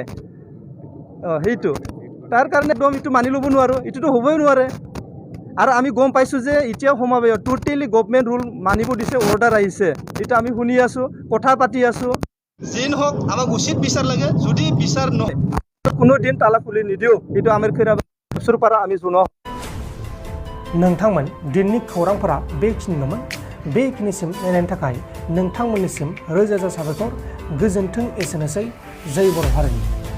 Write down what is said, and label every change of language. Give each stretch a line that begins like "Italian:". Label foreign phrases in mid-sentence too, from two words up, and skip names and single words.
Assamese: সেইটো তাৰ কাৰণে একদম এইটো মানি ল'ব নোৱাৰোঁ, এইটোতো হ'বই নোৱাৰে। আৰু আমি গম পাইছোঁ যে এতিয়া সমাবেশত টোটেলি গভৰ্ণমেণ্ট ৰুল মানিব দিছে, অৰ্ডাৰ আহিছে, এতিয়া আমি শুনি আছোঁ, কথা পাতি আছোঁ। যি নহওক আমাক উচিত বিচাৰ লাগে, যদি বিচাৰ নহয় কোনো দিন তালা খুলি নিদিওঁ, এইটো আমাৰ खैराबाद পৰা আমি জনাওঁ।
Bodo: नोंथांमोन दिननि खौरांफोरा बेखिनिल'मोन। बेखिनिसिम नायनायनि थाखाय नोंथांमोननिसिम रोजा रोजा साबायखर। गोजोन्थों एसेनोसै। जय बर' हारिनि।